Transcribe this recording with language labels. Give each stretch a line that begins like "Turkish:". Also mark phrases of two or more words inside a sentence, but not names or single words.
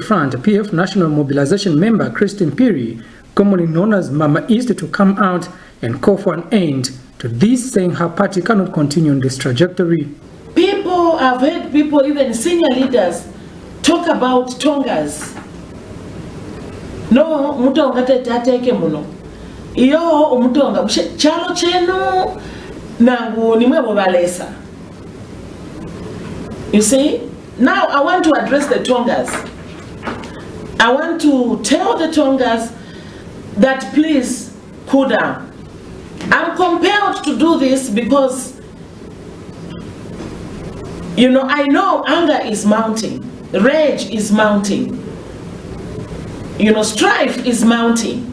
English: Front PF National Mobilization member Christine Piri, commonly known as Mama East, to come out and call for an end to this, saying her party cannot continue on this trajectory. I've heard people, even senior leaders, talk about Tongas.
Bemba: No, mutonga teteke muno. Iyo umutonga chalo chenu nangu nimwebo balesa.
English: You see, now I want to address the Tongas. I want to tell the Tongas that please cool down. I'm compelled to do this because, you know, I know anger is mounting, rage is mounting, you know, strife is mounting.